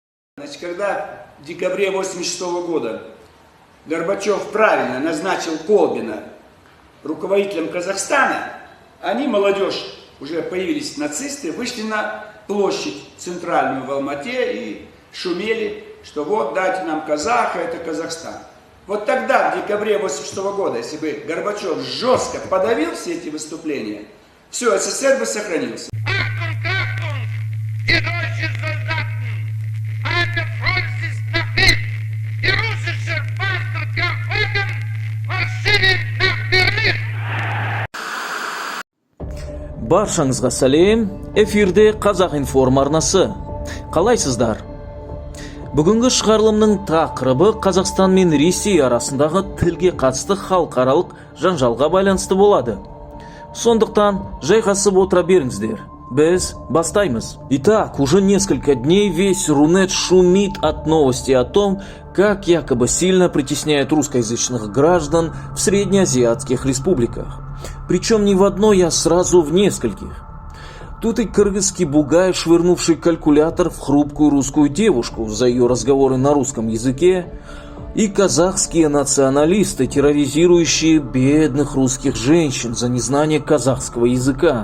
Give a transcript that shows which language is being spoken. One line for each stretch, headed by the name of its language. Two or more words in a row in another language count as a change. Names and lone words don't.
Russian: Значит, когда в декабре 1986 года Горбачев правильно назначил Колбина руководителем Казахстана, они, молодежь, уже появились нацисты, вышли на площадь центральную в Алмате и шумели, что вот дайте нам казаха, это Казахстан. Вот тогда, в декабре 1986 года, если бы Горбачев жестко подавил все эти выступления, все, СССР бы сохранился.
Kazakh: Баршаңызға сәлем, эфирде Қазақ Информ арнасы. Қалайсыздар? Бүгінгі шығарылымның тақырыбы Қазақстан мен Ресей арасындағы тілге қатысты халықаралық жанжалға байланысты болады. Сондықтан жайғасып отыра беріңіздер. Біз бастаймыз.
Russian: Итак, уже несколько дней весь Рунет шумит от новости о том, как якобы сильно притесняют русскоязычных граждан в среднеазиатских республиках. Причем не в одной, а сразу в нескольких. Тут и кыргызский бугай, швырнувший калькулятор в хрупкую русскую девушку за ее разговоры на русском языке, и казахские националисты, терроризирующие бедных русских женщин за незнание казахского языка.